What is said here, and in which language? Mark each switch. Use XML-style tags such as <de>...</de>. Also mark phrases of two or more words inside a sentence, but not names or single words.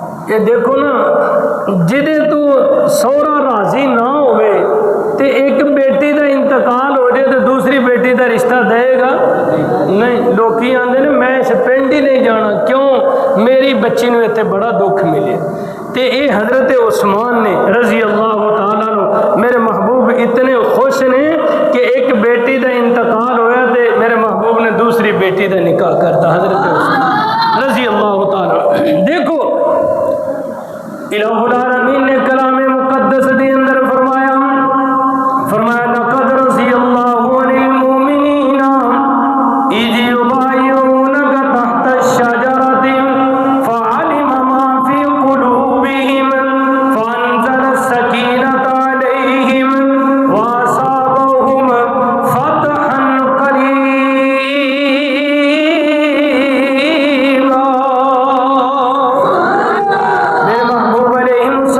<pa>کہ دیکھو نا جدے تو سورا راضی نہ ہوئے تے ایک بیٹی دا انتقال ہو جائے تو دوسری بیٹی دا رشتہ دے گا نہیں. لوکی آندے نے میں اس پنڈ ہی نہیں جانا, کیوں میری بچی نو اتنے بڑا دکھ ملے. تے اے حضرت عثمان نے</pa> <ar>رضی اللہ تعالیٰ عنہ</ar> <pa>میرے محبوب اتنے خوش نے کہ ایک بیٹی دا انتقال ہویا تے میرے محبوب نے دوسری بیٹی دا نکاح کرتا.</pa> <ar>حضرت عثمان رضی اللہ تعالیٰ.</ar> <pa>دیکھو الہ العالمین نے کلام مقدس دے اندر فرمایا</pa> <ar>لقد رضی اللہ عن المؤمنین اذ یبایعونک تحت الشجرۃ فعلم ما فی قلوبہم فانزل السکینۃ علیہم واصابہم فتحا قریبا.</ar> <pa>میرے محبوب علیہ</pa>